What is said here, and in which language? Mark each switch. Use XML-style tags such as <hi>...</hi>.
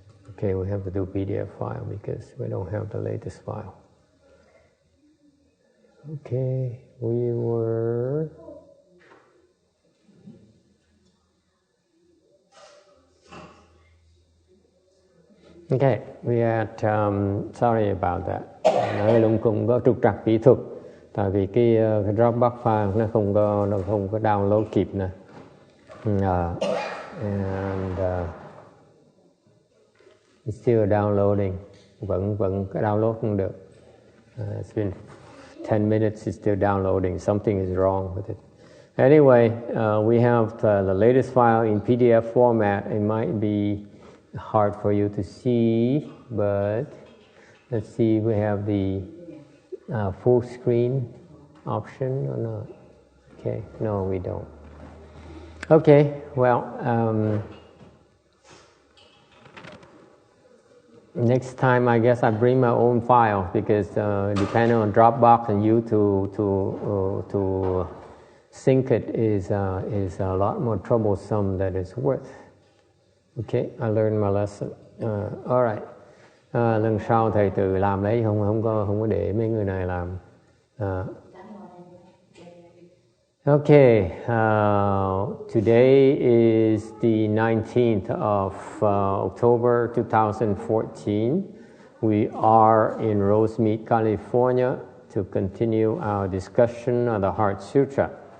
<en>Okay, we have to do PDF file because we don't have the latest file. Okay, we were... Okay, we had, sorry about that.</en> <vi>Nó cũng có trục trặc kỹ thuật. Tại vì cái Dropbox file nó không có download kịp nè.</vi> <en>And it's still downloading.</en> <vi>Vẫn cái download không được.</vi> <en>It's been 10 minutes, it's still downloading. Something is wrong with it. Anyway, we have the latest file in PDF format. It might be hard for you to see, but let's see if we have the full screen option or not. Okay, no, we don't. Okay, well, Next time, I guess I bring my own file because depending on Dropbox and you to sync it is a lot more troublesome than it's worth. Okay, I learned my lesson. All right.</en> <vi>Lần sau thầy tự làm lấy, không có để mấy người này làm.</vi> <en>Okay, today is the 19th of October 2014. We are in Rosemead, California to continue our discussion of the Heart Sutra.</en>